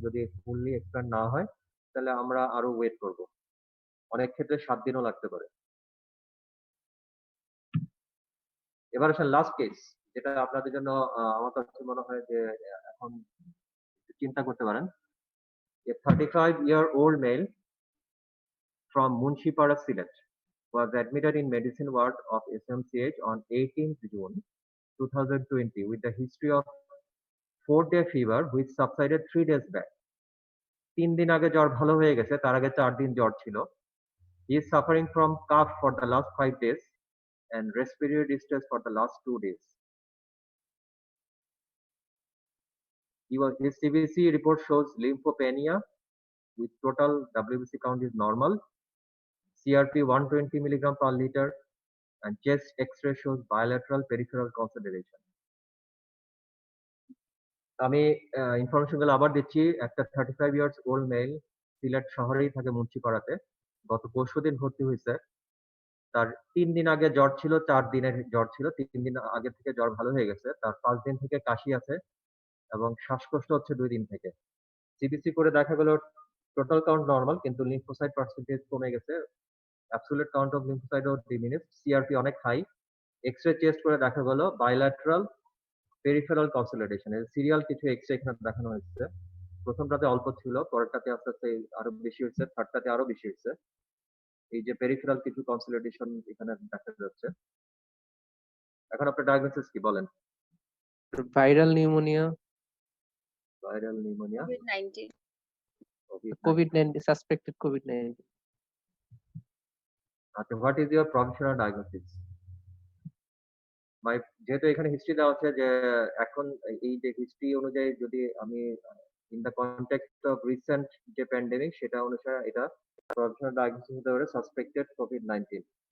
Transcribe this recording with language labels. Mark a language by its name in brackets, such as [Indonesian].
[Bangla] যদি fully expand না হয় তাহলে আমরা আরো ওয়েট করব। অনেক ক্ষেত্রে 7 দিনও লাগতে পারে। এবার আসেন লাস্ট কেস, যেটা আপনাদের জন্য আমার কাছে মনে হয় যে এখন চিন্তা করতে পারেন। [English] A 35-year-old male from Munshipara, Sylhet, was admitted in medicine ward of SMCH on 18th June 2020 with a history of 4-day fever which subsided 3 days back. [Bangla] 3 দিন আগে জ্বর ভালো হয়ে গেছে, তার আগে 4 দিন জ্বর ছিল। [English] He is suffering from cough for the last 5 days and respiratory distress for the last 2 days. His CBC report shows lymphopenia with total WBC count is normal, CRP 120 milligram per liter, and chest X-ray shows bilateral peripheral consolidation. [Bangla] আমি information গুলো আবার দিচ্ছি। একটা 35 years old male, Sylhet শহরেই থাকে মুন্সিপাড়াতে, গত পরশুদিন ভর্তি হয়েছে। তার 3 দিন আগে জ্বর ছিল, 4 দিনের জ্বর ছিল, 3 দিন আগে থেকে জ্বর ভালো হয়ে গেছে। তার 5 দিন থেকে কাশি আছে এবং শ্বাসকষ্ট হচ্ছে 2 দিন থেকে। সিবিসি করে দেখা গেল টোটাল কাউন্ট নরমাল কিন্তু লিম্ফোসাইট পার্সেন্টেজ কমে গেছে, absolute count of লিম্ফোসাইটও diminished, CRP অনেক হাই। এক্সরে টেস্ট করে দেখা গেল বাইল্যাটারাল পেরিফেরাল কনসলিডেশন। এর সিরিয়াল কিছু এক্সরে এখানে দেখানো হয়েছে। প্রথমটাতে অল্প ছিল, পরেরটাতে আস্তে আস্তে আরো বেশি হয়েছে, থার্ডটাতে আরো বেশি হয়েছে। এই যে পেরিফেরাল কিছু কনসলিডেশন এখানে দেখা যাচ্ছে। এখন আপনার ডায়াগনোসিস কি বলেন? Viral pneumonia, viral pneumonia, [English] COVID-19. COVID-19, suspected COVID-19। আচ্ছা, what is your professional diagnosis? [Bangla] যেহেতু এখানে হিস্ট্রি দেওয়া আছে যে এখন এই যে হিস্ট্রি অনুযায়ী যদি আমি [English] in the context of recent [Bangla] যে প্যান্ডেমিক সেটা অনুসারে এটা প্রফেশনাল ডায়াগনোসিস হতে পারে সাসপেক্টেড কোভিড-19।